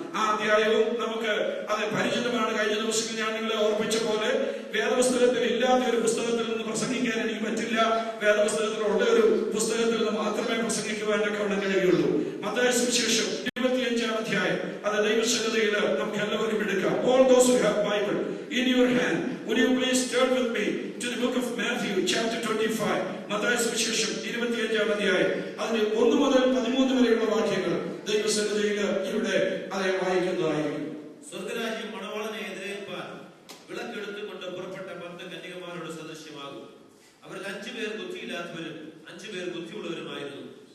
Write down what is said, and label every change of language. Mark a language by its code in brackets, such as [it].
[ml] ആ അധ്യായവും നമുക്ക് പരിചിതമാണ്. കഴിഞ്ഞ ദിവസം ഞാൻ നിങ്ങളെ ഓർപ്പിച്ച പോലെ വേദപുസ്തകത്തിൽ ഇല്ലാത്ത ഒരു പുസ്തകത്തിൽ നിന്ന് പ്രസംഗിക്കാൻ എനിക്ക് പറ്റില്ല. വേദപുസ്തകത്തിലുള്ള ഒരു പുസ്തകത്തിൽ നിന്ന് മാത്രമേ പ്രസംഗിക്കുവാനൊക്കെ കഴിയുള്ളൂ. മത്തായി സുവിശേഷം 25-ാം അധ്യായം ദൈവസന്നിധിയിൽ നമുക്ക് എല്ലാവരും എടുക്കാം. [en] All those who have Bible in your hand, would you please turn with me to the book of Matthew chapter 25. [ml] Mathai സുവിശേഷം 25-ാം അധ്യായം 1 മുതൽ 13 വരെയുള്ള വാക്യങ്ങൾ ദൈവസന്നിധിയിൽ ഇവിടെ വായിക്കുന്നതായിരിക്കും. സ്വർഗ്ഗരാജ്യം മണവാളനെ എതിരേൽപ്പാൻ വിളക്കെടുത്തുകൊണ്ട് പുറപ്പെട്ട 10 കന്യകമാരോട് സദൃശ്യമാകും. അവരിൽ 5 പേർ ബുദ്ധിയില്ലാത്തവരും 5 പേർ ബുദ്ധിയുള്ളവരുമായിരുന്നു.